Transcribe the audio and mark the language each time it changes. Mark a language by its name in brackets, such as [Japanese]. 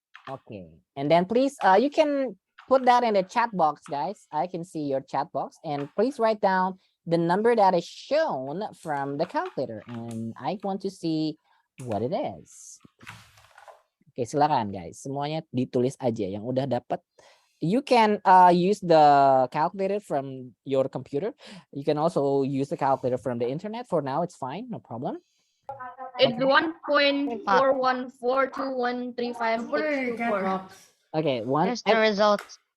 [English] Okay, and then please, you can put that in the chat box, guys. I can see your chat box, and please write down the number that is shown from the calculator, and I want to see what it is. [Indonesian] Oke, silakan guys, semuanya ditulis aja yang udah dapat. [English] You can use the calculator from your computer. You can also use the calculator from the internet. For now, it's fine, no problem. It's 1.4142135. Okay, Here's the results.